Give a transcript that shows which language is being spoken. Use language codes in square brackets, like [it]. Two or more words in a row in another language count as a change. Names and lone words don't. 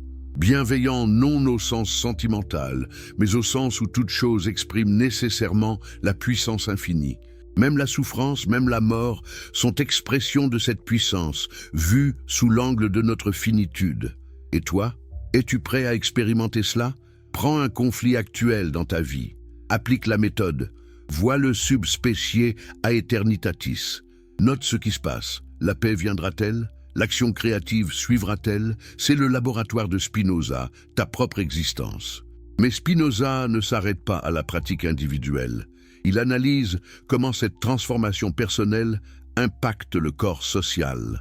[fr] Bienveillant non au sens sentimental, mais au sens où toute chose exprime nécessairement la puissance infinie. Même la souffrance, même la mort sont expressions de cette puissance, vue sous l'angle de notre finitude. Et toi, es-tu prêt à expérimenter cela? Prends un conflit actuel dans ta vie, applique la méthode, vois le [la] sub specie aeternitatis. [fr] Note ce qui se passe. La paix viendra-t-elle? L'action créative suivra-t-elle? C'est le laboratoire de Spinoza, ta propre existence. Mais Spinoza ne s'arrête pas à la pratique individuelle. Il analyse comment cette transformation personnelle impacte le corps social.